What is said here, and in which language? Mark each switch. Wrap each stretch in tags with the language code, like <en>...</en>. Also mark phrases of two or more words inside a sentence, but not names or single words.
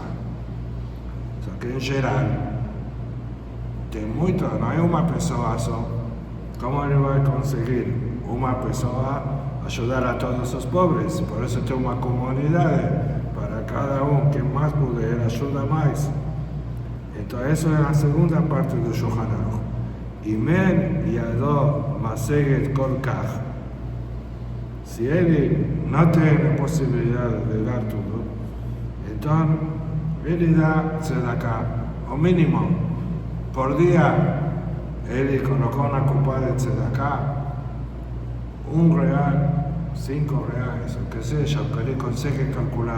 <es>O sea que en general, no hay una persona solo. ¿Cómo él va a conseguir una persona ayudar a todos los pobres? Por eso tiene una comunidad, para cada uno que más puede, él ayuda más. Entonces eso es la segunda parte de Shulchan Aruch.</es> <he>אם אין ידו משגת כל כך.</he> <es>Si él no tiene posibilidad de dar todo, entonces él da Tzedaká, o mínimo, por día, él colocó una copa de Tzedaká, $1, 5 reales, o que sea, que él consigue calcular.</es>